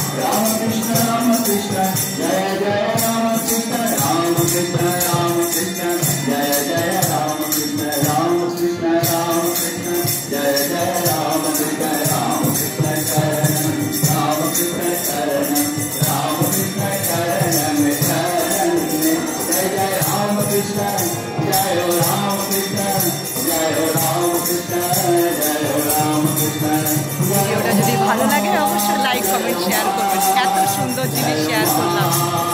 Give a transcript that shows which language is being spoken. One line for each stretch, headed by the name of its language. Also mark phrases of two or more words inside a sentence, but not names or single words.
Sanskrit: Jai Jai Ram Krishna Jai Jai Ram Krishna Jai Jai Ram Krishna Sharanam Sharanam Jai Jai Ram Krishna Jai Ram Krishna Jai Ram Krishna Jai Ram Krishna.
Bangla: ভিডিওটা যদি ভালো লাগে অবশ্যই লাইক কমেন্ট শেয়ার করবেন। এত সুন্দর জিনিস শেয়ার করলাম।